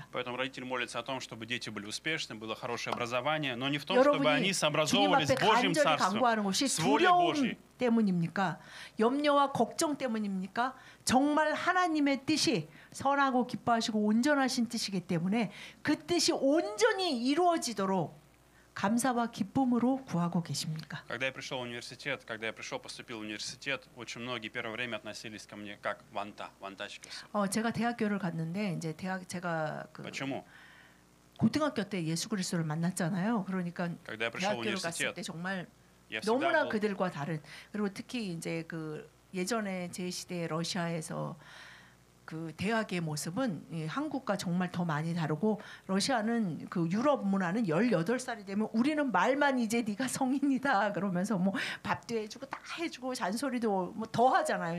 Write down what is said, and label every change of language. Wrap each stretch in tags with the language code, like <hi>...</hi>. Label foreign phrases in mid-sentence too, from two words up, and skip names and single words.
<ru>Поэтому родители молятся о том, чтобы дети были успешны, было хорошее образование, но не в том, чтобы</ru> <ko>여러분이</ko> <ru>они</ru> <ko>주님</ko> <ru>сообразовывались</ru> <ko>앞에</ko> <ru>с Божьим</ru> <ko>간절히</ko> <ru>Царством,</ru> <ko>간구하는 것이</ko> <ru>с волей</ru> <ko>두려움</ko> <ru>Божьей.</ru> <ko>때문입니까? 염려와 걱정 때문입니까? 정말 하나님의 뜻이 선하고 기뻐하시고 온전하신 뜻이기 때문에 그 뜻이 온전히 이루어지도록 감사와 기쁨으로 구하고 계십니까?</ko> <ru>Когда я пришел в университет, когда я пришел, поступил в университет, очень многие первое время относились ко мне как вантачикас.</ru> <ko>제가 대학교를 갔는데 이제 제가 그</ko> <ru>Почему?</ru> <ko>고등학교 때 예수 그리스도를 만났잖아요. 그러니까</ko> <ru>Когда я пришел в</ru> <ko>대학교를 갔을</ko> <ru>университет,</ru> <ko>때 정말</ko> <ru>я</ru> <ko>너무나</ko> <ru>всегда был</ru> <ko>그들과 다른 그리고 특히 이제 그 예전에 제 시대 러시아에서 그 대학의 모습은 한국과 정말 더 많이 다르고 러시아는 그 유럽 문화는 18살이 되면 우리는 말만 이제 네가 성인이다 그러면서 뭐 밥도 해주고 다 해주고 잔소리도 뭐 더 하잖아요.</ko>